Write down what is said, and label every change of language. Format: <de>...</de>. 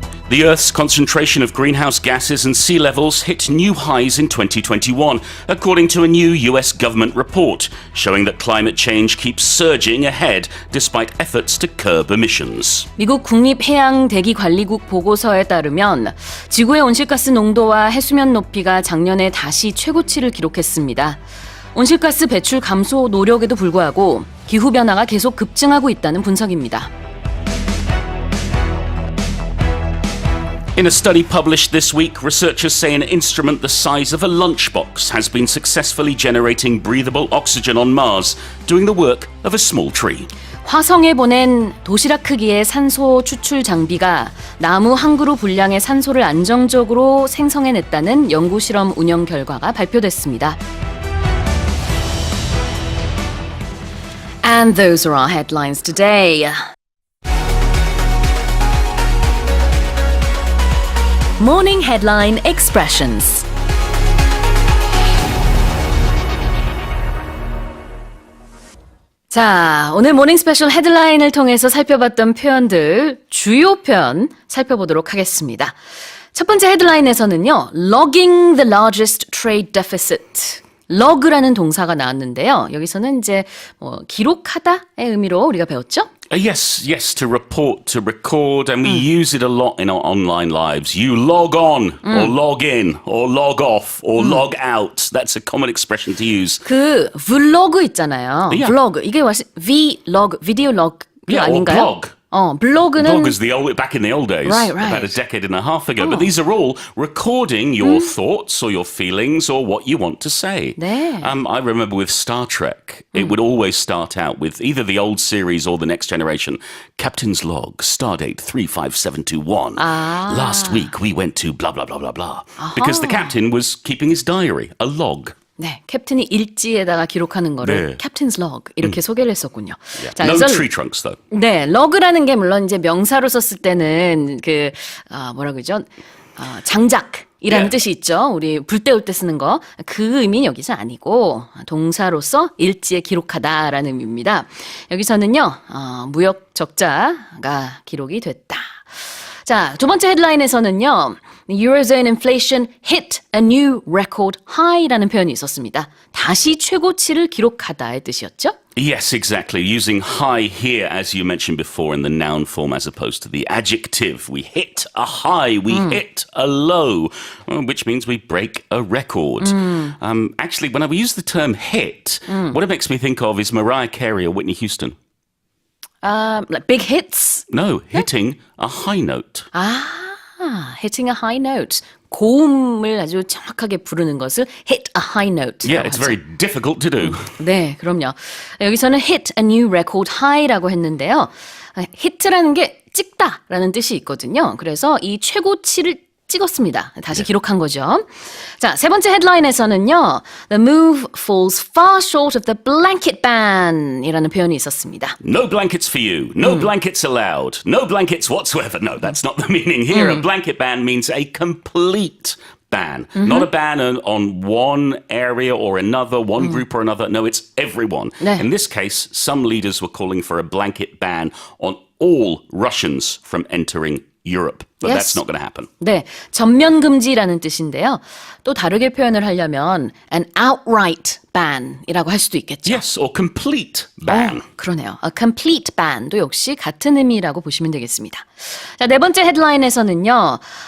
<en>The Earth's concentration of greenhouse gases and sea levels hit new highs in 2021, according to a new US government report, showing that climate change keeps surging ahead despite efforts to curb emissions.</en> <ko>미국 국립해양대기관리국 보고서에 따르면 지구의 온실가스 농도와 해수면 높이가 작년에 다시 최고치를 기록했습니다. 온실가스 배출 감소 노력에도 불구하고 기후변화가 계속 급증하고 있다는 분석입니다.</ko> <en>In a study published this week, researchers say an instrument the size of a lunchbox has been successfully generating breathable oxygen on Mars, doing the work of a small tree.</en> <ko>화성에 보낸 도시락 크기의 산소 추출 장비가 나무 한 그루 분량의 산소를 안정적으로 생성해냈다는 연구 실험 운영 결과가 발표됐습니다.</ko> <en>And those are our headlines today. Morning Headline Expressions.</en> <ko>자, 오늘 모닝스페셜 헤드라인을 통해서 살펴봤던 표현들, 주요 표현 살펴보도록 하겠습니다. 첫 번째 헤드라인에서는요,</ko> <en>logging the largest trade deficit.</en> <ko>log라는 동사가 나왔는데요. 여기서는 이제 기록하다의 의미로 우리가 배웠죠?</ko> <en>Yes, to report, to record, and we use it a lot in our online lives. You log on, or log in, or log off, or log out. That's a common expression to use.</en> <ko>그 vlog 있잖아요.</ko> <en>Yeah.</en> <ko>vlog 이게 vlog, 비디오 log 아닌가요?</ko> <en>Or blog.</en> <ko>블로그는</ko> <en>Blog was back in the old days, Right. about a decade and a half ago. But these are all recording your thoughts or your feelings or what you want to say.</en> <ko>네.</ko> <en>I remember with Star Trek, it would always start out with either the old series or the Next Generation. Captain's log, stardate 35721. Last week we went to blah, blah, blah, blah, blah. Because the captain was keeping his diary, a log.</en> <ko>네, 캡틴이 일지에다가 기록하는 거를 네. 캡틴's log 이렇게 소개를 했었군요.</ko> <en>Yeah.</en> <ko>자,</ko> <en>No</en> <ko>그래서</ko> <en>tree trunks, though.</en> <ko>네, 러그라는 게 물론 이제 명사로 썼을 때는 뭐라고 그러죠? 장작이라는</ko> <en>Yeah.</en> <ko>뜻이 있죠. 우리 불 때울 때 쓰는 거. 그 의미는 여기서 아니고 동사로서 일지에 기록하다라는 의미입니다. 여기서는요. 무역 적자가 기록이 됐다. 자, 두 번째 헤드라인에서는요.</ko> <en>Eurozone inflation hit a new record high</en> <ko>라는 표현이 있었습니다. 다시 최고치를 기록하다의 뜻이었죠?</ko> <en>Yes, exactly. Using high here, as you mentioned before, in the noun form as opposed to the adjective. We hit a high, we hit a low, which means we break a record. Actually, when I use the term hit, what it makes me think of is Mariah Carey or Whitney Houston. Like big hits? No, hitting a high note. Hitting a high note.</en> <ko>고음을 아주 정확하게 부르는 것을</ko> <en>hit a high note. Yeah, it's very difficult to do.</en> <ko>네, 그럼요. 여기서는</ko> <en>hit a new record high</en> <ko>라고 했는데요. hit라는 게 찍다라는 뜻이 있거든요. 그래서 이 최고치를 찍었습니다. 다시 기록한 거죠. 자, 세 번째 헤드라인에서는요.</ko> <en>The move falls far short of the blanket ban</en> <ko>이라는 표현이 있었습니다.</ko> <en>No blankets for you. No blankets allowed. No blankets whatsoever. No, that's not the meaning here. A blanket ban means a complete ban. Not a ban on one area or another, one group or another. No, it's everyone.</en> <ko>네.</ko> <en>In this case, some leaders were calling for a blanket ban on all Russians from entering Europe. But Yes. that's not going to happen.</en> <ko>네, 전면 금지라는 뜻인데요. 또 다르게 표현을 하려면</ko> <en>an outright ban</en> <ko>이라고 할 수도 있겠죠.</ko> <en>Yes, or complete ban.</en> <ko>그러네요.</ko> <en>A complete ban</en> <ko>도 역시 같은 의미라고 보시면 되겠습니다. 자, 네 번째 헤드라인에서는요.</ko>